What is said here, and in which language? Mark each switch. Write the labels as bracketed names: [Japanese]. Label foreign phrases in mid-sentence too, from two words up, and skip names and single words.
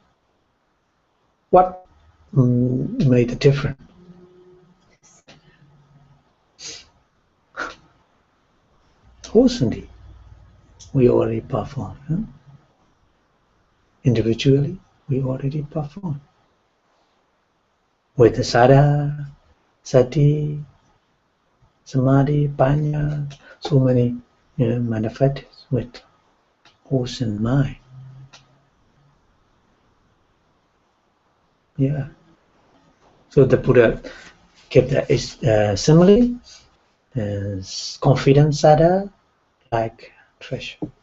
[English] What made the difference? Wholesomeness, we already perform. Individually, we already perform. With the [Pali] sada, sati, samadhi, panya, [English] so many manifests with wholesome mind. Yeah. So the Buddha keep the simile, confidence other, like treasure.